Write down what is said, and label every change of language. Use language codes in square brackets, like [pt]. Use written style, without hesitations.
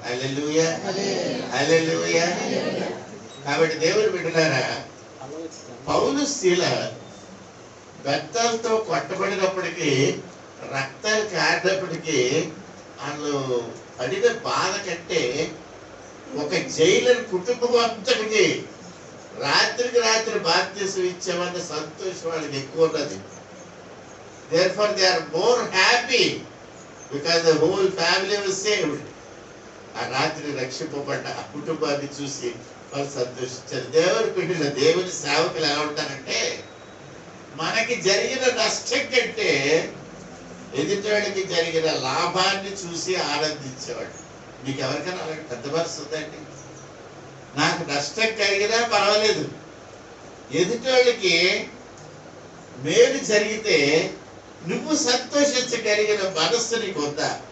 [te] హల్లెలూయా హల్లెలూయా. కాబట్టి దేవుడు బిడ్డలారా, పౌలు శీల బెత్తాలతో కొట్టబడినప్పటికీ రక్తాలు కారినప్పటికీ వాళ్ళు పడిన బాధ కంటే ఒక జైలర్ కుటుంబం అంతటికి రాత్రికి రాత్రి బాప్తిసం ఇచ్చామన్న సంతోషం వాళ్ళకి ఎక్కువ ఉన్నది. [en] therefore they are more happy because the whole family was saved. [te] ఆ రాత్రి రక్షింపబడ్డ ఆ కుటుంబాన్ని చూసి వాళ్ళు సంతోషించారు. దేవుని బిడ్డల దేవుని సేవకులు ఎలా ఉంటారంటే మనకి జరిగిన నష్టం కంటే ఎదుటివాడికి జరిగిన లాభాన్ని చూసి ఆనందించేవాడు. మీకు ఎవరికైనా అలాంటి పెద్ద మనసు ఉందండి? నాకు నష్టం కలిగినా పర్వాలేదు, ఎదుటివాళ్ళకి మేలు జరిగితే నువ్వు సంతోషించగలిగిన మనస్సు నీకు ఉందా?